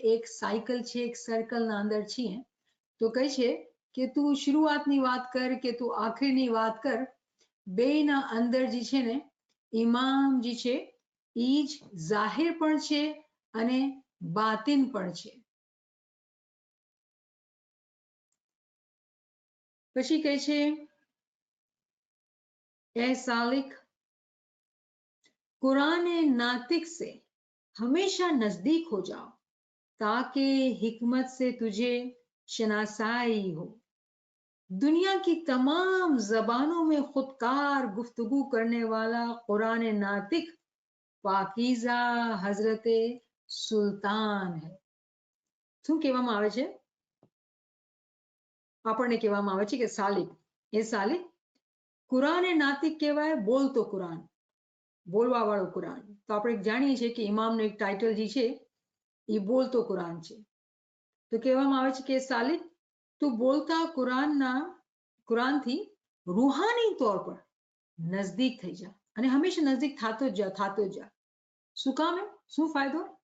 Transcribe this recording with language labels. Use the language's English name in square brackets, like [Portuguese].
[Gujarati] એક સાયકલ છે, એક સર્કલના અંદર છીએ. તો કહે છે કે તું શરૂઆતની વાત કર કે તું આખરીની વાત કર, બેના અંદર જે છે ને ઇમામ જે છે એ જ જાહેર પણ છે અને બાતિન પણ છે. પછી કહે છે [Hindi] ए सालिक कुरान नातिक से हमेशा नजदीक हो जाओ ताकि हिकमत से तुझे शनासाई हो. दुनिया की तमाम जबानों में खुदकार गुफ्तगू करने वाला कुरान नातिक पाकीज़ा हजरत સુલતાન હૈ. [Gujarati] શું કહેવામાં આવે છે? આપણને કહેવામાં આવે છે કે સાલિક, એ સાલિક કુરાન નાતિક કહેવાય, બોલતો કુરાન, બોલવા વાળો કુરાન. તો આપણે જાણીએ છીએ કે ઇમામનો એક ટાઇટલ જે છે એ બોલતો કુરાન છે. તો કહેવામાં આવે છે કે સાલિક તું બોલતા કુરાનથી રૂહાની તौर પર નજદીક થઈ જા અને હંમેશા નજદીક થતો જ જા, થતો જ જા. શું કામ? શું ફાયદો?